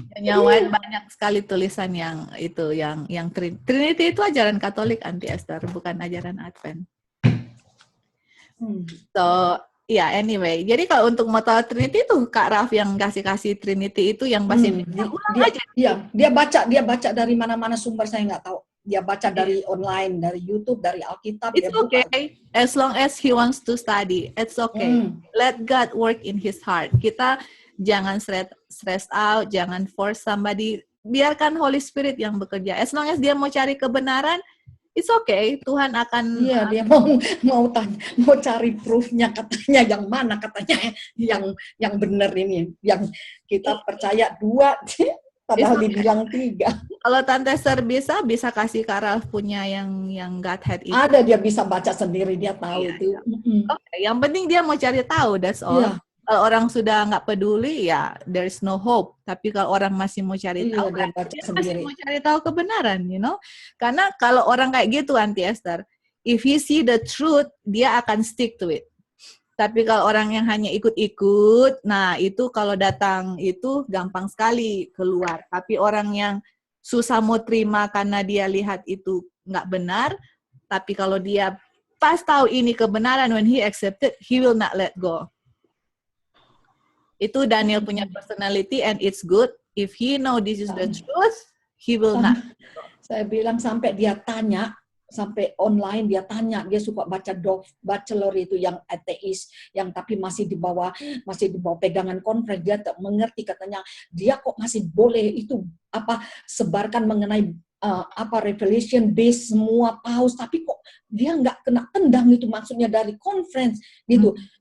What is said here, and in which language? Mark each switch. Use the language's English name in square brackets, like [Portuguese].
[Indonesian] Nyawain banyak sekali tulisan yang itu, yang Trinity itu ajaran Katolik Anti Esther, bukan ajaran Advent. [English] So, anyway. [Indonesian] Jadi kalau untuk mau tahu Trinity itu Kak Raf yang kasih Trinity itu yang bahasa Indonesia. Dia baca dari mana-mana sumber saya nggak tahu. Dia baca dari online, dari YouTube, dari Alkitab. [English] It's okay. As long as he wants to study, it's okay. Let God work in his heart. [Indonesian] Kita jangan [English] stress out, [Indonesian] jangan [English] force somebody. [Indonesian] Biarkan Holy Spirit yang bekerja. [English] As long as [Indonesian] dia mau cari kebenaran, [English] it's okay. [Indonesian] Tuhan akan. Iya, dia mau cari proofnya katanya yang mana katanya yang benar ini, yang kita percaya 2, padahal dibilang 3. Kalau Tante Esther bisa kasih Kak Ralph punya yang Godhead itu. Ada, dia bisa baca sendiri, dia tahu itu. Okay. Yang penting dia mau cari tahu, [English] that's all. Yeah. [Indonesian] Kalau orang sudah nggak peduli, [English] there is no hope. [Indonesian] Tapi kalau orang masih mau cari tahu, dia masih mau cari tahu kebenaran, Karena kalau orang kayak gitu, Auntie Esther, [English] if he see the truth, [Indonesian] dia akan [English] stick to it. [Indonesian] Tapi kalau orang yang hanya ikut-ikut, nah itu kalau datang itu gampang sekali keluar. Tapi orang yang susah mau terima karena dia lihat itu nggak benar, tapi kalau dia pas tahu ini kebenaran, [English] when he accepted, he will not let go. [Indonesian] Itu Daniel punya [English] personality and it's good. If he know this is the truth, he will not. [Indonesian] Saya bilang sampai dia tanya sampai online dia tanya, dia suka baca bachelor itu yang ateis, yang tapi masih di bawah pegangan konferensi, dia tak mengerti, katanya dia kok masih boleh itu sebarkan mengenai revelation base semua paus, tapi kok dia nggak kena tendang, itu maksudnya dari conference gitu.